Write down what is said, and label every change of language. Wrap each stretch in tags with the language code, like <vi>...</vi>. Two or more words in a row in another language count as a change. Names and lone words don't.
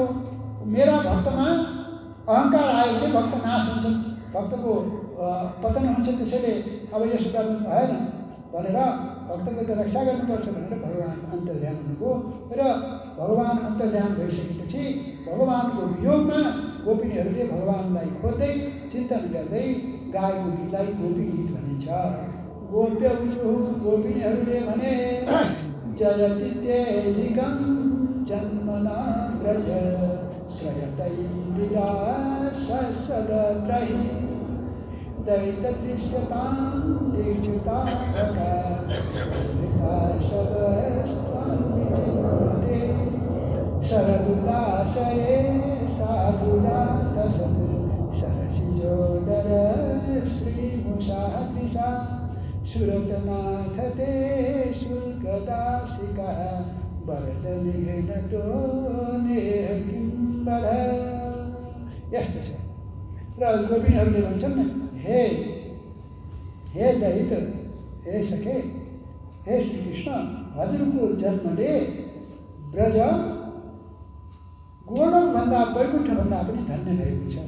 <ne>मेरा भक्तमा अहङ्कार आयो भने भक्त नाश हुन्छ, भक्तको पतन हुन्छ, त्यसैले अब यसो गर्नु भएन भनेर भक्तको त रक्षा गर्नुपर्छ भनेर भगवान अन्तर्ध्यान हुनुभयो। र भगवान अन्तर्ध्यान भइसकेपछि भगवानको वियोगमा गोपिनीहरूले भगवानलाई खोज्दै चिन्तन गर्दै गाएको गीतलाई गोपी गीत भनिन्छ।</ne> <sa>गोप्यौचु</sa> <ne>गोपिनीहरूले भने</ne> <sa>जयतित्यधिकं जन्मना व्रज श्रयतैर्विदा शश्वदत्रहि दैतदृश्यतां दीक्षितारका स्फुरिता शवस्त्वं विचिन्वते शरदुल्लासये साधुजातसत् सरसिजोदर श्रीमुषाद्रिषा सुरतनाथ ते शुल्कदाशिका वरदनिघ्नतो नेह किम्बल।</sa> <ne>यस्तो छ। र गोपिनीहरूले भन्छन् हे दैत, हे सखे, हे श्रीकृष्ण, हजुरको जन्मले ब्रज गोलोकभन्दा वैकुण्ठभन्दा पनि धन्य भएको छ।</ne>